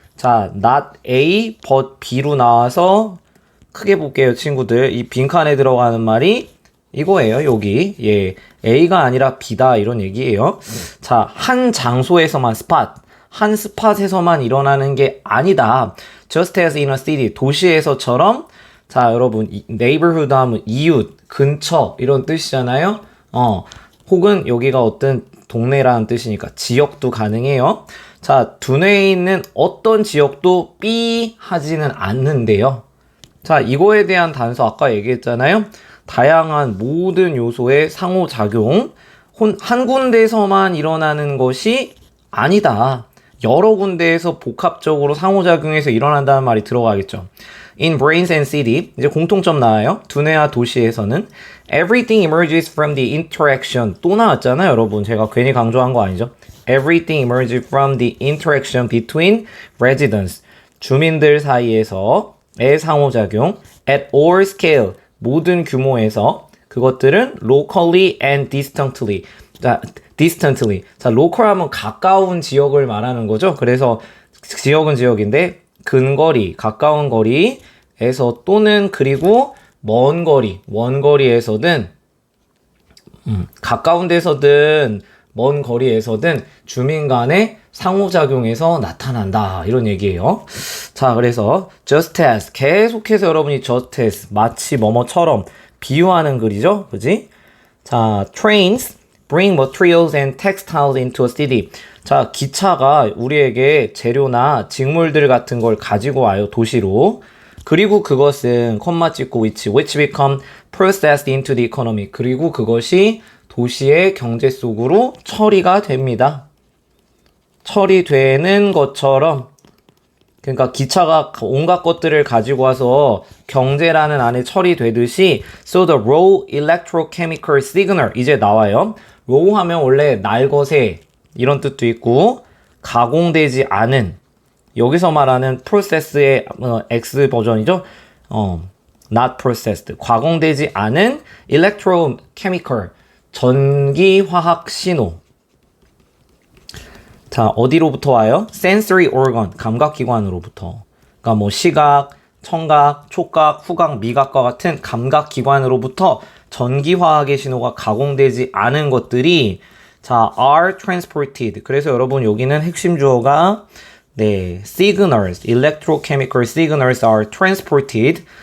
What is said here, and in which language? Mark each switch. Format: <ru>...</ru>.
<ko>자,</ko> <en>not A but B</en> <ko>로 나와서 크게 볼게요, 친구들. 이 빈칸에 들어가는 말이 이거예요, 여기. 예, A가 아니라 B다 이런 얘기예요. 자, 한 장소에서만 한 스팟에서만 일어나는 게 아니다.</ko> <en>Just as in a city,</en> <ko>도시에서처럼. 자, 여러분, neighborhood 하면 이웃, 근처 이런 뜻이잖아요. 혹은 여기가 어떤 동네라는 뜻이니까 지역도 가능해요. 자, 두뇌에 있는 어떤 지역도 삐 하지는 않는데요. 자, 이거에 대한 단서 아까 얘기했잖아요. 다양한 모든 요소의 상호작용, 한 군데에서만 일어나는 것이 아니다. 여러 군데에서 복합적으로 상호작용해서 일어난다는 말이 들어가겠죠.</ko> <en>In brains and city,</en> <ko>이제 공통점 나와요. 두뇌와 도시에서는</ko> <en>everything emerges from the interaction.</en> <ko>또 나왔잖아요, 여러분. 제가 괜히 강조한 거 아니죠?</ko> <en>Everything emerges from the interaction between residents.</en> <ko>주민들 사이에서의 상호작용.</ko> <en>At all scale,</en> <ko>모든 규모에서. 그것들은</ko> <en>locally and distantly.</en> <ko>자, 자, local 하면 가까운 지역을 말하는 거죠. 그래서 지역은 지역인데 근거리, 가까운 거리에 또는 그리고 먼 거리, 원거리에서든 가까운 데서든 먼 거리에서든 주민 간의 상호작용에서 나타난다. 이런 얘기예요. 자, 그래서</ko> <en>just as</en> <ko>계속해서 여러분이 just as 마치 뭐뭐처럼 비유하는 글이죠. 그지?</ko> <en>자, trains bring materials and textiles into a city.</en> <ko>자, 기차가 우리에게 재료나 직물들 같은 걸 가지고 와요. 도시로. 그리고 그것은 콤마 찍고</ko> <en>which become processed into the economy.</en> <ko>그리고 그것이 도시의 경제 속으로 처리가 됩니다. 처리되는 것처럼 그러니까 기차가 온갖 것들을 가지고 와서 경제라는 안에 처리되듯이</ko> <en>so the raw electrochemical signal</en> <ko>이제 나와요. raw 하면 원래 날것의 이런 뜻도 있고 가공되지 않은 여기서 말하는 process의 X 버전이죠.</ko> <en>not processed.</en> <ko>가공되지 않은 electrochemical 전기화학 신호. 자, 어디로부터 와요?</ko> <en>sensory organ,</en> <ko>감각기관으로부터. 그러니까 뭐 시각, 청각, 촉각, 후각, 미각과 같은 감각기관으로부터 전기화학의 신호가 가공되지 않은 것들이 자,</ko> <en>are transported.</en> <ko>그래서 여러분 여기는 핵심 주어가 네,</ko> <en>signals, electrochemical signals are transported.</en>